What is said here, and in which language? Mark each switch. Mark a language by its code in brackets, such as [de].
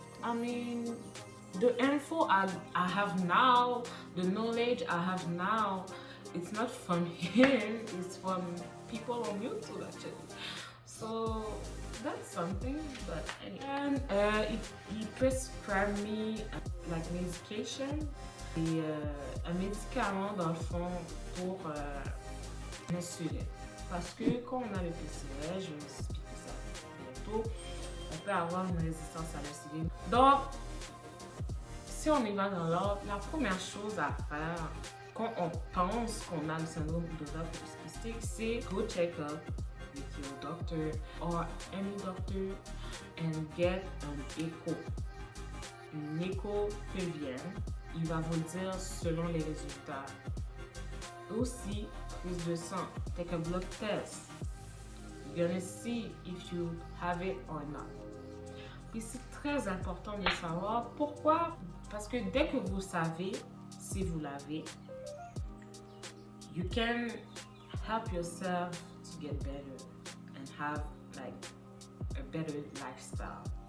[en] I mean, the info I have now, the knowledge I have now, it's not from him, it's from people on YouTube actually. So that's something, but anyway. And he prescribed me like medication, [fr] et un médicament dans le fond pour l'insuline. Parce que quand on a le PCOS, je vais vous expliquer ça bientôt, on peut avoir une résistance à l'insuline. Donc, si on y va dans l'ordre, la première chose à faire quand on pense qu'on a le syndrome d'ovaire polycystique, c'est [en] go check up with your doctor or any doctor and get an echo. [fr] Une écho pelvienne, il va vous dire selon les résultats. Aussi, prise de sang, [en] take a blood test. You're gonna see if you have it or not. [fr] Puis c'est très important de savoir pourquoi. Parce que dès que vous savez si vous l'avez, [en] you can help yourself to get better and have like a better lifestyle.